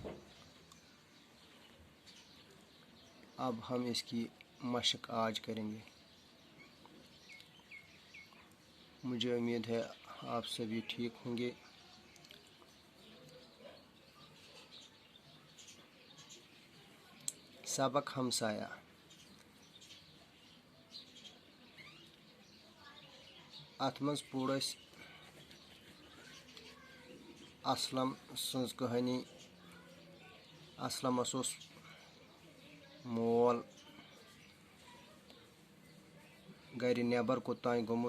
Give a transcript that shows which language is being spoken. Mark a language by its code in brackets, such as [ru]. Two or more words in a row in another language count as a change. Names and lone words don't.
[ur] اب ہم اس کی مشق آج کریں گے. مجھے امید ہے آپ سبھی ٹھیک ہوں گے. سبق ہمسایہ. [ks] اتھ مز پوڑ اس اسلم سٕنٛز کہانی. اسلمس اوس مول گرِ نیبر کوٚتام گوٚمُت.